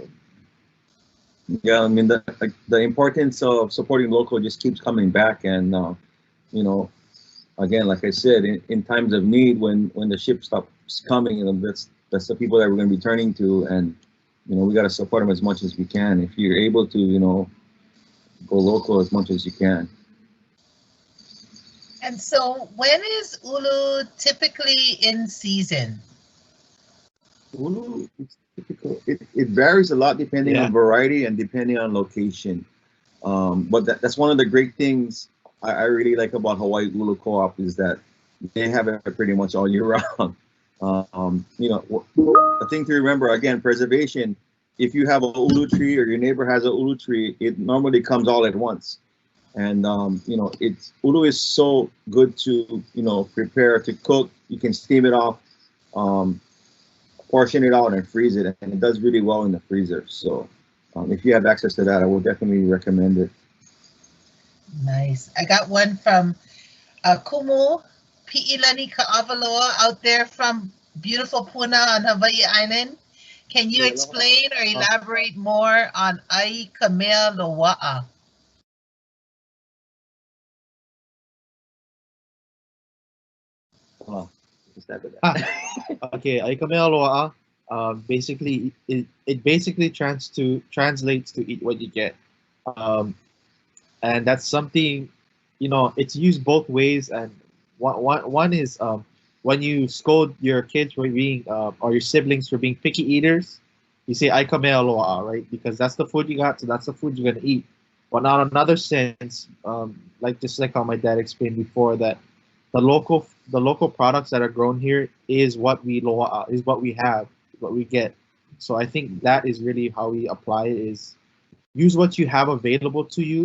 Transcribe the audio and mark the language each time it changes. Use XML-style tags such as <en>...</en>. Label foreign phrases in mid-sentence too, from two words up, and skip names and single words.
<en>Yeah, I mean the importance of supporting local just keeps coming back, and again, like I said, in times of need, when the ship stops coming, that's the people that we're going to be turning to, and we got to support them as much as we can. If you're able to, go local as much as you can. And so, when is ʻulu typically in season? ʻUlu, it varies a lot depending on variety and depending on location. But that's one of the great things I really like about Hawaii ʻUlu Co-op is that they have it pretty much all year round. The thing to remember, again, preservation. If you have a ʻulu tree or your neighbor has a ʻulu tree, it normally comes all at once. And ʻulu is so good to prepare to cook. You can steam it off, portion it out, and freeze it, and it does really well in the freezer. So if you have access to that, I will definitely recommend it. Nice. I got one from Kumu Pi'ilani Ka'avaloa out there from beautiful Puna on Hawaii Island. Can you explain or elaborate more on</en> <haw>ai ka mea loa'a? Okay, ai ka mea loa'a.</haw> <en>Basically, it basically translates to eat what you get, and that's something, you know, it's used both ways. And one is when you scold your kids for being or your siblings for being picky eaters, you say</en> <haw>"ai ka mea loa'a,"</haw> <en>right? Because that's the food you got, so that's the food you're gonna eat. But now, in another sense, like just like how my dad explained before, that the local products that are grown here is what we loa'a, is what we have, what we get. So I think that is really how we apply it: is use what you have available to you.</en>